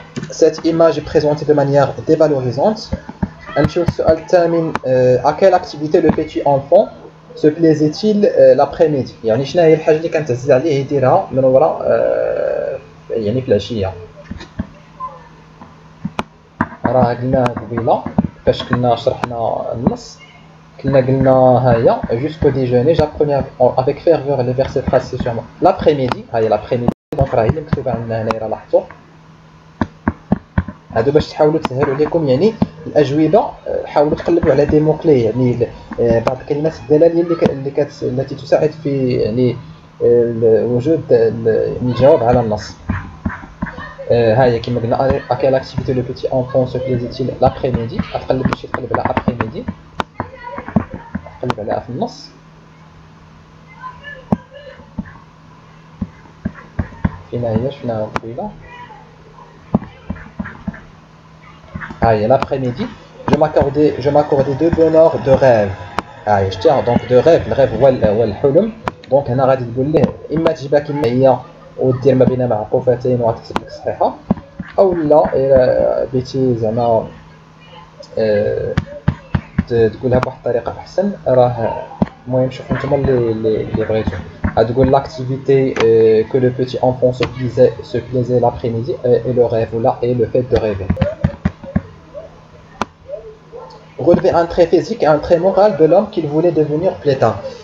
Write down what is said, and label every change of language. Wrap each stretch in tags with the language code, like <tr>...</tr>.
<fr>cette image est présentée de manière dévalorisante.</fr> <ar>نمشيو للسؤال الثامن.</ar> <fr>à quelle activité le petit enfant se plaisait-il l'après-midi؟</fr> <ar>يعني شنو هي الحاجه اللي كانت تعزز عليه يديرها من وراء يعني في العشيه؟ راه قلنا قبيله فاش كنا شرحنا النص، كنا قلنا هيا</ar> <fr>jusqu'au déjeuner j'apprenais avec ferveur les versets tracés sur l'après-midi.</fr> <ar>هاي l'après-midi دونك راه هي اللي مكتوبه عندنا هنا راه لاحظوا. هادو باش تحاولوا تسهلوا عليكم يعني الاجوبه، حاولوا تقلبوا على دي موكلي، يعني بعض الكلمات الدلاليه التي تساعد في يعني وجود الجواب على النص. هاي كما قلنا</ar> <fr>à quelle activité le petit enfant se plaisait-il l'après-midi؟</fr> <ar>غتقلب باش تقلب على après-midi، تقلب عليها في النص. فين هي شفناها قبيله؟</ar> <fr>هاي l'après-midi je m'accordais de bonheur de rêve.</fr> <ar>هاي شتيها دونك دو ريف، الريف هو الحلم. دونك هنا غادي تقول ليه اما تجيبها كما هي ودير ما بين معقوفتين وغتكتب لك صحيحه، او لا الى بغيتي زعما تقولها بواحد الطريقه احسن راه المهم شوفوا نتوما اللي بغيتو.</ar> <fr>غتقول l'activité que le petit enfant se plaisait l'après-midi et le rêve ou là et le fait de rêver. relever un trait physique et un trait moral de l'homme qu'il voulait devenir plus tard.</fr>